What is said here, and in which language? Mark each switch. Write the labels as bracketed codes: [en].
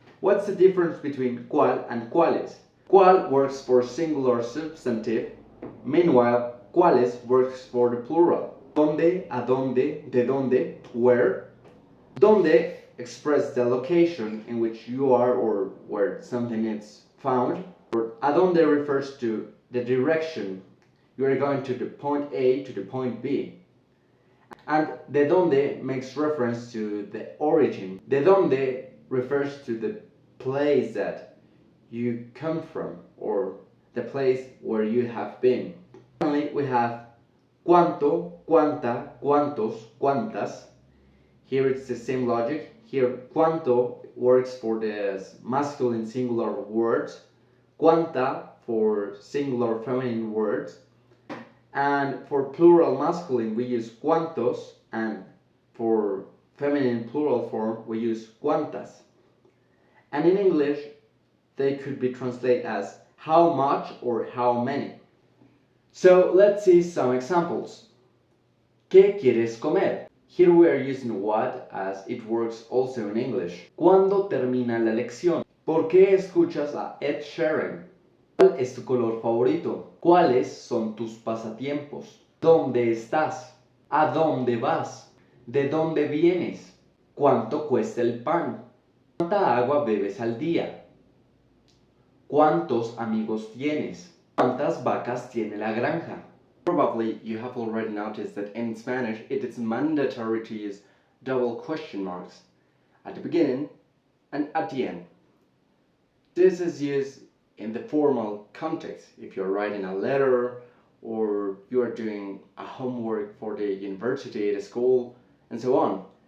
[en] What's the difference between cuál and cuáles? Cuál works for singular substantive, meanwhile cuáles works for the plural. [es] ¿Dónde? ¿A dónde? ¿De dónde? [en] ¿Where? ¿Dónde express the location in which you are or where something is found. Or ¿a dónde refers to the direction. You are going to the point A to the point B. And de donde makes reference to the origin. De donde refers to the place that you come from or the place where you have been. Finally, we have cuánto, cuánta, cuántos, cuántas. Here it's the same logic. Here cuánto works for the masculine singular words, cuánta for singular feminine words, and for plural masculine we use cuántos, and for feminine plural form we use cuántas. And in English they could be translated as how much or how many. So let's see some examples. [es] ¿Qué quieres comer? [en] Here we are using what as it works also in English. [es] ¿Cuándo termina la lección? ¿Por qué escuchas a Ed Sheeran? ¿Cuál es tu color favorito? ¿Cuáles son tus pasatiempos? ¿Dónde estás? ¿A dónde vas? ¿De dónde vienes? ¿Cuánto cuesta el pan? ¿Cuánta agua bebes al día? ¿Cuántos amigos tienes? ¿Cuántas vacas tiene la granja? [en] Probably you have already noticed that in Spanish it is mandatory to use double question marks at the beginning and at the end. This is used in the formal context if you're writing a letter or you are doing a homework for the university, the school, and so on.